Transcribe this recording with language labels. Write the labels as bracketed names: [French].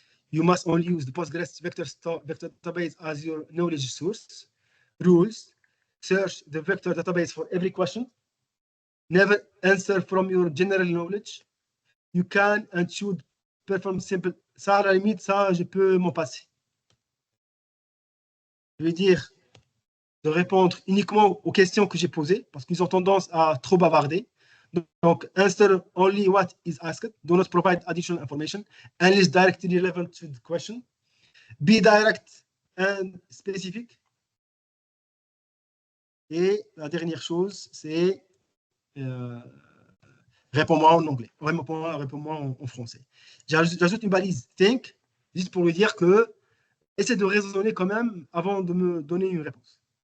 [English] You must only use the Postgres vector database as your knowledge source. Rules: search the vector database for every question. Never answer from your general knowledge. You can and should perform simple. [French] Ça, à la limite, ça, je peux m'en passer. Je vais dire de répondre uniquement aux questions que j'ai posées, parce qu'ils ont tendance à trop bavarder. [English] Donc, answer only what is asked. Do not provide additional information unless directly relevant to the question. Be direct and specific. [French] Et la dernière chose, c'est réponds-moi en anglais, réponds-moi en français. J'ajoute une balise think, juste pour lui dire que essaie de raisonner quand même avant de me donner une réponse.